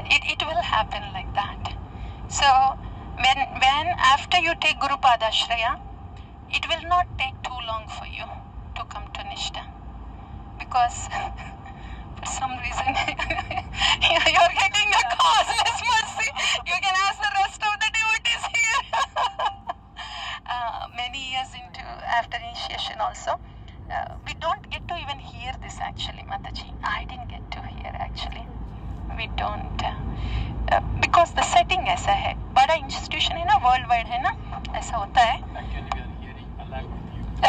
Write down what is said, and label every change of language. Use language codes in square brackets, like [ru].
[en] It will happen like that. So when after you take Guru Padashraya, it will not take too long for you to come to Nishtha, because for some reason you're getting a causeless mercy. You can ask the rest of the devotees here. Many years after initiation also, we don't get to even hear this actually, Mataji. I didn't get to hear actually. We don't, because the setting [hi] ऐसा है, बड़ा institution है ना, worldwide है ना, ऐसा होता है. [en] Actually, we are hearing along with you.